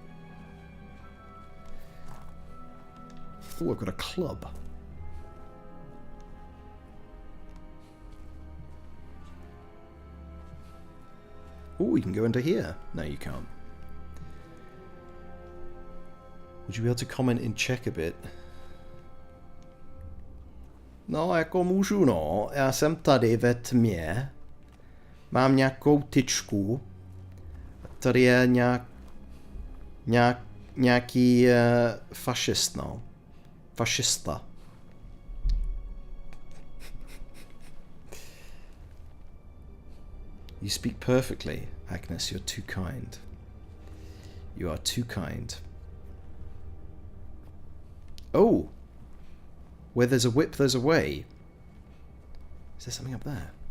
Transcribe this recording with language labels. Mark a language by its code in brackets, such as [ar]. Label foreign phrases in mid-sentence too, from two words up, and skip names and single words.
[en] Oh, I've got a club. Oh, we can go into here. No, you can't. Would you be able to comment in Czech a bit? [cs] No, jako můžu, no. Já jsem tady ve tmě. Mám nějakou tyčku. Tady je nějaký fašist, no. Fašista. [en] You speak perfectly, Agnes. You're too kind. You are too kind. Oh! Where there's a whip, there's a way. Is there something up there?